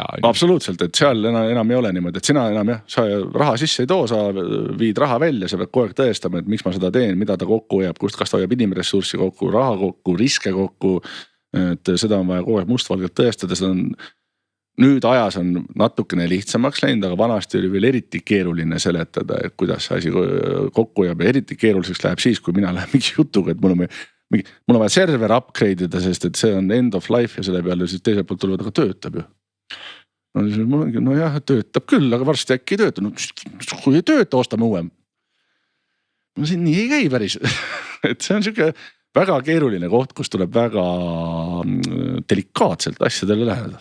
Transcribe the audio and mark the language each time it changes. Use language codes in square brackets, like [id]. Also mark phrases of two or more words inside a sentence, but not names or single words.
[et] Absoluutselt, et seal enam ei ole niimoodi, et sina enam sa raha sisse ei too, sa viid raha välja, sa pead kogu aeg tõestama, et miks ma seda teen, mida ta kokku hoiab, kust kas ta hoiab inimressurssi kokku, raha kokku, riske kokku, et seda on vaja kogu aeg mustvalgelt tõestada, seda on nüüd ajas on natukene lihtsamaks läinud, aga vanasti oli veel eriti keeruline seletada, et kuidas see asi kokku hoiab ja eriti keeruliseks läheb siis, kui mina lähen mingi jutuga, et mul on vaja [en] server upgrade [et] ida, sest et see on [en] end of life [et] ja selle peale siis teiselt poolt tulevad, aga töötab ju. No jah, töötab küll, aga varsti äkki ei tööta. No, kui ei tööta, ostame uuem. No siin nii ei käi päris. Et see on siuke väga keeruline koht, kus tuleb väga delikaatselt asjadele läheneda.